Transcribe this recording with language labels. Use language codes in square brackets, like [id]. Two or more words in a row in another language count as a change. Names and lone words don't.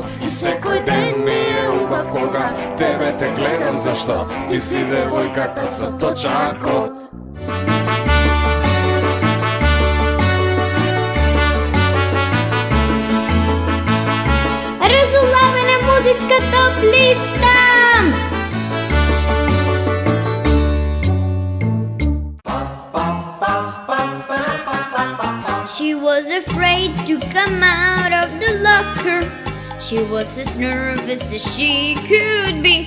[mk] И секој ден ми е убав кога тебе те гледам, зашто ти си девојката со точакот. Разулавена музичка топ листа! [en] She was afraid to come out of the locker. She was as nervous as she could be.